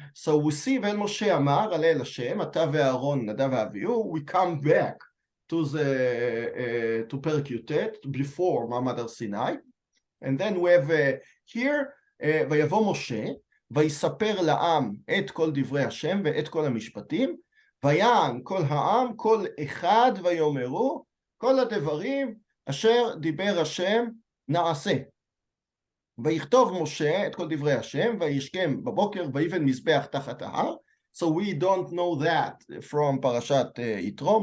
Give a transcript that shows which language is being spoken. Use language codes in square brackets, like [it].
[en] So we see when Moshe Amar Alei Hashem, Ata ve'Aaron, Nadav ve'Avihu, we come back to the to Perek Yutet before Ma'amad Har Sinai, and then we have here [he] ויבוא משה ויספר לעם את כל דברי השם ואת כל המשפטים, ויען כל העם כל אחד ויאמרו כל הדברים אשר דיבר השם נעשה. ויכתוב משה את כל דברי השם, וישכם בבוקר, ויבן מזבח תחת ההר. [en] So we don't know that from Parashat Yitro.